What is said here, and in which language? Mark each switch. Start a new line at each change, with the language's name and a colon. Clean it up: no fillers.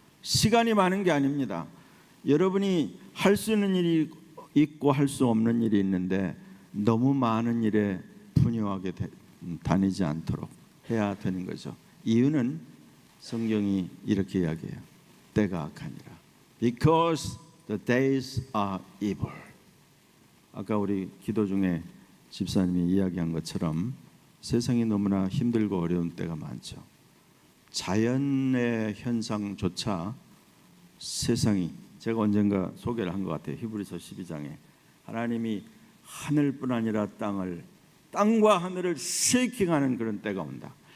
Korean: 시간이 많은 게 아닙니다. 여러분이 할 수 있는 일이 있고 할 수 없는 일이 있는데 너무 많은 일에 분유하게 다니지 않도록 해야 되는 거죠. 이유는 성경이 이렇게 이야기해요. 때가 악하니라.
English: Because the days are evil.
Korean: 아까 우리 기도 중에 집사님이 이야기한 것처럼 세상이 너무나 힘들고 어려운 때가 많죠. 자연의 현상조차 세상이, 제가 언젠가 소개를 한 것 같아요. 히브리서 12장에 하나님이 하늘뿐 아니라 땅과 하늘을 쉐이킹하는 그런 때가 온다.